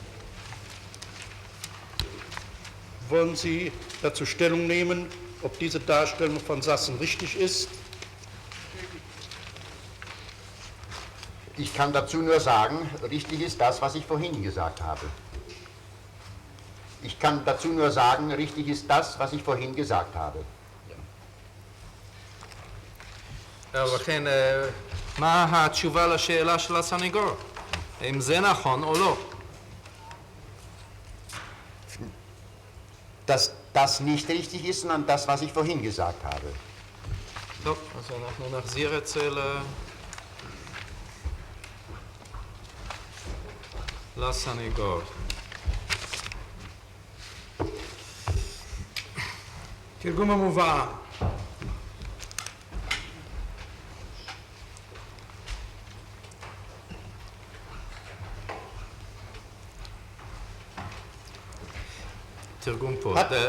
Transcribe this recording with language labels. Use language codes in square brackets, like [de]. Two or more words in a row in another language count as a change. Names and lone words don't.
[de] Wollen Sie dazu Stellung nehmen, ob diese Darstellung von Sassen richtig ist? Ich kann dazu nur sagen, richtig ist das, was ich vorhin gesagt habe. Ich kann dazu nur sagen, richtig ist das, was ich vorhin gesagt habe. [he] לכן, מה התשובה לשאלה של הסניגור? האם זה נכון או לא? [de] Dass das nicht richtig ist, sondern das, was ich vorhin gesagt habe. [he] טוב, אז אנחנו נחזיר אצל לסניגור. תרגום המובאה. תרגום פה.